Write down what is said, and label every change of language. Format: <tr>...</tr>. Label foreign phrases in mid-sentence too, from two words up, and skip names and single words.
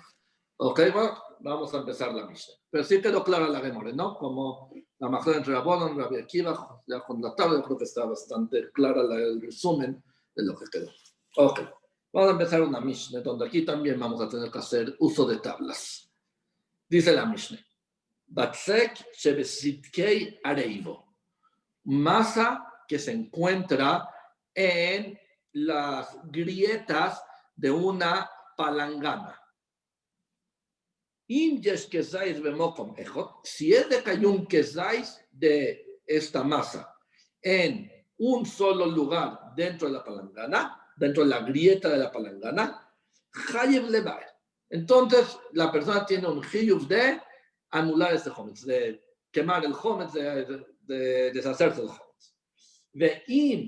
<es>Ok, bueno, vamos a empezar la Mishnah. Pero sí quedó clara la Gemara, ¿no? Como la majada entre Rabbanan y Rabbi Akiva, ya con la tabla, creo que está bastante clara el resumen de lo que quedó. Ok, vamos a empezar una Mishnah, donde aquí también vamos a tener que hacer uso de tablas. Dice la Mishnah,</es> <he>Batzek shebesitkei areivo,</he> <es>masa que se encuentra en las grietas de una palangana. Si es de que hay un quesáis de esta masa en un solo lugar dentro de la palangana, dentro de la grieta de la palangana, entonces la persona tiene un hiyuv de anular este hometz, de quemar el hometz, de deshacerse del hometz.</es>